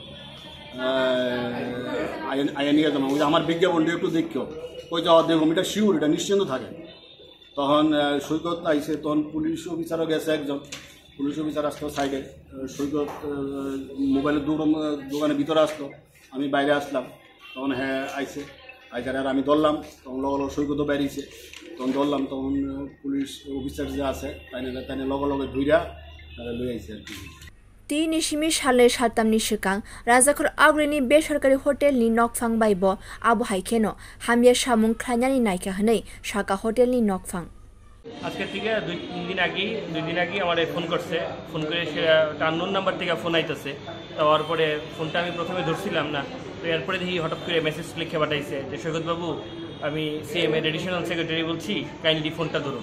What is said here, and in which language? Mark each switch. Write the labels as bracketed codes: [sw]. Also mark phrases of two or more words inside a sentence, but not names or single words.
[bn] আইয়া নিয়ে যাবো ওই আমার বিজ্ঞাপনটা একটু দেখিও ওই যাওয়া দেখুন এটা শিওর এটা নিশ্চিন্ত থাকে তখন সৈকত আইসে তখন [en] police officerও [bn] গেছে একজন [en] police officer [bn] আসতো সাইডে সৈকত মোবাইলের দোকানের ভিতরে আসতো আমি বাইরে আসলাম তখন হ্যাঁ আইসে আইসারে আর আমি ধরলাম তখন লগে সৈকতও বেরিয়েছে তখন ধরলাম তখন [en] police officer [bn] যে আছে তাই লগে ধুইরা তারা লই আইসে আর কি [trp] তিনি সিমি সালে সাতাमनि सिगां राजाखर आग्रेनि बेसरकारि हटेलनि नकफां बायब आबो हाइखेनो हामिया सामुं खायनानि नायका हनै साका हटेलनि नकफां [bn] আজকে থেকে দুই দিন আগে আমার ফোন করছে ফোন করে সে [en] unknown number [bn] থেকে ফোন আইতেছে তার পরে ফোনটা আমি প্রথমে ধরছিলাম না তো এরপরে দেখি হঠাৎ করে মেসেজ লিখে পাঠাইছে যে সৈকতবাবু আমি সিএম এর [en] additional secretary [bn] বলছি কাইন্ডলি ফোনটা ধরুন